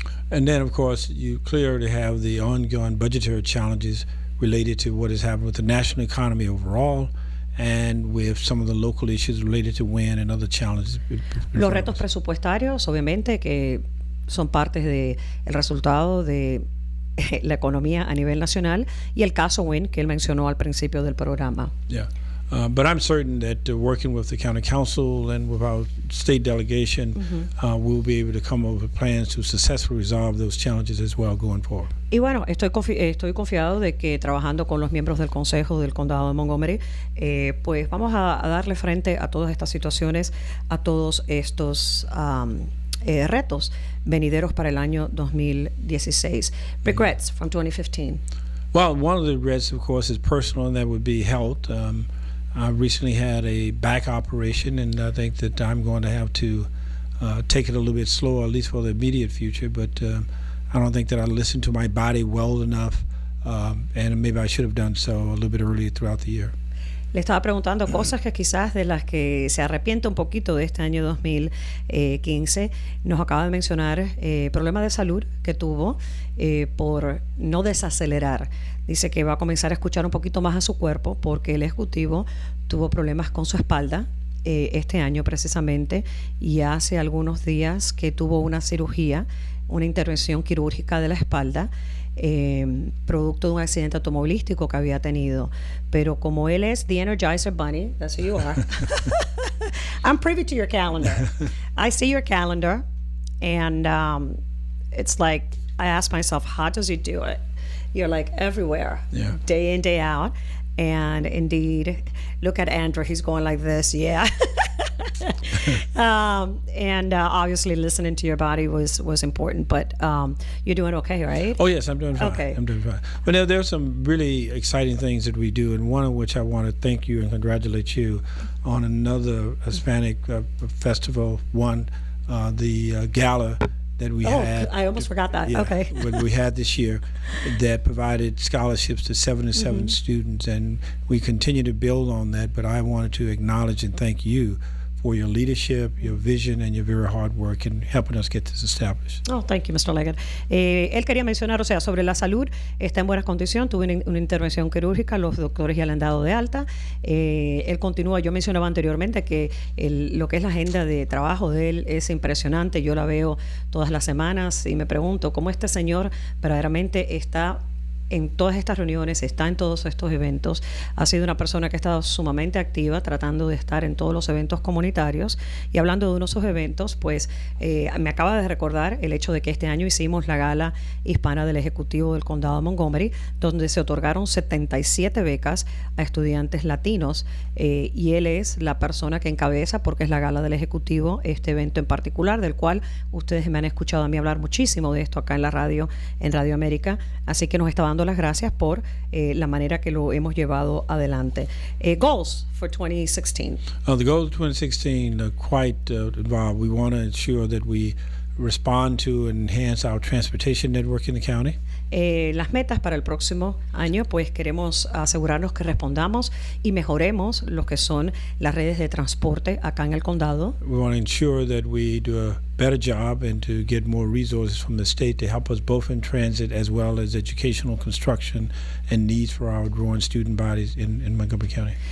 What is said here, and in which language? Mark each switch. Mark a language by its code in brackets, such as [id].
[en] And then, of course, you clearly have the ongoing budgetary challenges related to what is happening with the national economy overall, and with some of the local issues related to wind and other challenges. [es] Los retos presupuestarios, obviamente, que son partes del resultado de la economía a nivel nacional, y el caso WIN que él mencionó al principio del programa. [en] Yeah. But I'm certain that working with the county council and with our state delegation, we'll be able to come up with plans to successfully resolve those challenges as well going forward. [es] Y bueno, estoy confiado de que trabajando con los miembros del Consejo del Condado de Montgomery, pues vamos a darle frente a todas estas situaciones, a todos estos retos venideros para el año 2016. [en] Regrets from 2015. Well, one of the regrets, of course, is personal, and that would be health. I recently had a back operation, and I think that I'm going to have to take it a little bit slower, at least for the immediate future. But I don't think that I listened to my body well enough, and maybe I should have done so a little bit earlier throughout the year. [es] Le estaba preguntando cosas que quizás de las que se arrepiente un poquito de este año 2015. Nos acaba de mencionar problemas de salud que tuvo por no desacelerar. Dice que va a comenzar a escuchar un poquito más a su cuerpo porque el ejecutivo tuvo problemas con su espalda este año precisamente, y hace algunos días que tuvo una cirugía, una intervención quirúrgica de la espalda, producto de un accidente automovilístico que había tenido. Pero como él es [en] the Energizer Bunny, that's who you are. I'm privy to your calendar. I see your calendar, and it's like, I ask myself, how does he do it? You're like everywhere, day in, day out. And indeed, look at Andrew. He's going like this, yeah. And obviously, listening to your body was important. But you're doing okay, right? Oh yes, I'm doing fine. Okay. I'm doing fine. But now there's some really exciting things that we do, and one of which I want to thank you and congratulate you on another Hispanic festival. The gala that we had. I almost forgot that. Okay. What we had this year that provided scholarships to 77 students, and we continue to build on that. But I wanted to acknowledge and thank you for your leadership, your vision, and your very hard work in helping us get this established. Oh, thank you, Mr. Leggett. [es] Él quería mencionar, o sea, sobre la salud, está en buenas condiciones, tuvo una intervención quirúrgica, los doctores ya le han dado de alta. Él continúa, yo mencionaba anteriormente que lo que es la agenda de trabajo de él es impresionante, yo la veo todas las semanas y me pregunto cómo este señor verdaderamente está en todas estas reuniones, está en todos estos eventos. Ha sido una persona que ha estado sumamente activa tratando de estar en todos los eventos comunitarios. Y hablando de uno de esos eventos, pues me acaba de recordar el hecho de que este año hicimos la gala hispana del Ejecutivo del Condado de Montgomery, donde se otorgaron 77 becas a estudiantes latinos, y él es la persona que encabeza, porque es la gala del Ejecutivo, este evento en particular, del cual ustedes me han escuchado a mí hablar muchísimo de esto acá en la radio, en Radio América. Así que nos está dando las gracias por la manera que lo hemos llevado adelante. [en] Goals for 2016. The goals of 2016 are quite involved. We want to ensure that we respond to and enhance our transportation network in the county. [es] Las metas para el próximo año, pues queremos asegurarnos que respondamos y mejoremos lo que son las redes de transporte acá en el condado. [en] We want to ensure that we do a better job and to get more resources from the state to help us both in transit as well as educational construction and needs for our growing student bodies in Montgomery County.